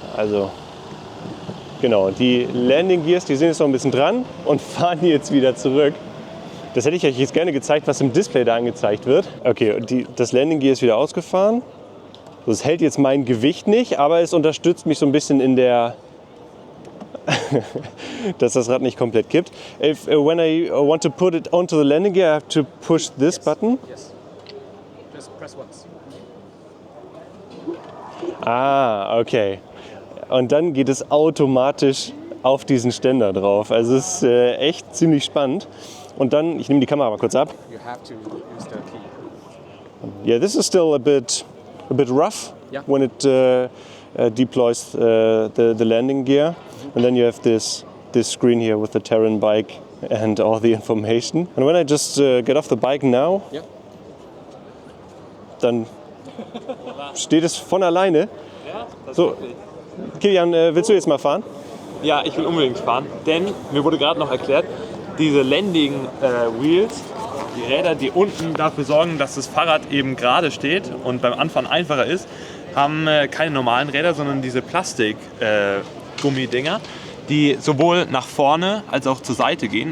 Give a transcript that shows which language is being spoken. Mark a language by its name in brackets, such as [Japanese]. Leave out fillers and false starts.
[German] Also genau, die Landing Gears, die sind jetzt noch ein bisschen dran und fahren jetzt wieder zurück. Das hätte ich euch jetzt gerne gezeigt, was im Display da angezeigt wird. Okay, und das Landing Gear ist wieder ausgefahren. Das hält jetzt mein Gewicht nicht, aber es unterstützt mich so ein bisschen in der, dass das Rad nicht komplett kippt. [English] When I want to put it onto the landing gear, I have to push this button. Yes. Just press once. Ah, okay. [German] Und dann geht es automatisch auf diesen Ständer drauf. Also es ist echt ziemlich spannend. Und dann, ich nehme die Kamera mal kurz ab. [English] You have to use the key. Yeah, this is still a bit rough Yeah. when it deploys the landing gear. And then you have this screen here with the Terran bike and all the information. And when I just get off the bike now, Yeah. [German] dann steht es von alleine. So, Kilian, willst du jetzt mal fahren? Ja, ich will unbedingt fahren, denn mir wurde gerade noch erklärt, diese Landing Wheels, die Räder, die unten dafür sorgen, dass das Fahrrad eben gerade steht und beim Anfahren einfacher ist, haben keine normalen Räder, sondern diese Plastik-Gummidinger, die sowohl nach vorne als auch zur Seite gehen.